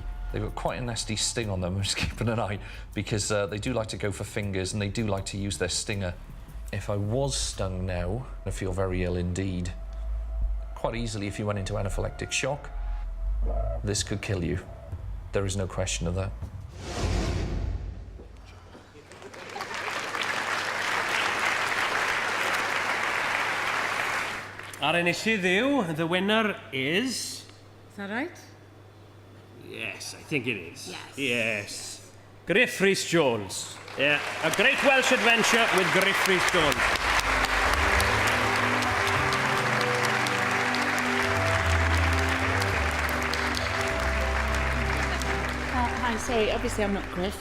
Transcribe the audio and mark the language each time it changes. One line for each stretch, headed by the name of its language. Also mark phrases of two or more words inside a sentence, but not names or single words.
English: They've got quite a nasty sting on them. I'm just keeping an eye because they do like to go for fingers and they do like to use their stinger. If I was stung now, I feel very ill indeed. Quite easily, if you went into anaphylactic shock, this could kill you. There is no question of that.
Welsh: Ar enillydd yw,
English: the winner is... Is that right? Yes, I think it is. Yes. Yes. Griff Rhys Jones. Yeah, A Great Welsh Adventure with Griff Rhys Jones. Hi, sorry, obviously I'm not Griff.